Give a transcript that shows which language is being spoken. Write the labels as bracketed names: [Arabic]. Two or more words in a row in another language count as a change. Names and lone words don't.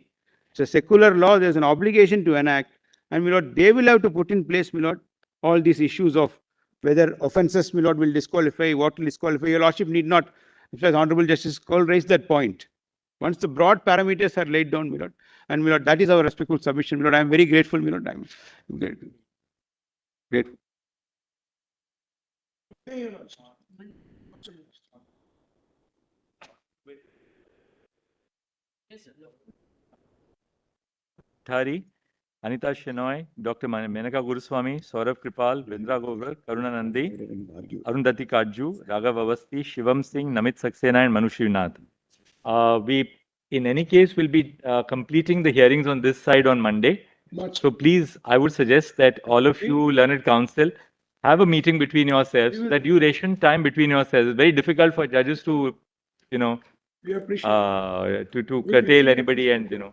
[English] It's a secular law, there's an obligation to enact, and, my lord, they will have to put in place, my lord, all these issues of whether offences, my lord, will disqualify, what will disqualify. Your Lordship need not, in fact, Honorable Justice Kaul raised that point. Once the broad parameters are laid down, my lord, and, my lord, that is our respectful submission, my lord. I am very grateful, my lord. I am grateful. Grateful. Thari, Anita Shenoy, Dr. Menaka Guruswamy, Saurabh Kripal, Vindra Gogar, Karuna Nandi, Arundhati Kaju, Raghav Avasti, Shivam Singh, Namit Saxena, and Manu Srinath. We, in any case, will be completing the hearings on this side on Monday. So please, I would suggest that all of you, learned counsel, have a meeting between yourselves, that you ration time between yourselves. It's very difficult for judges to, you know, to curtail anybody, and, you know.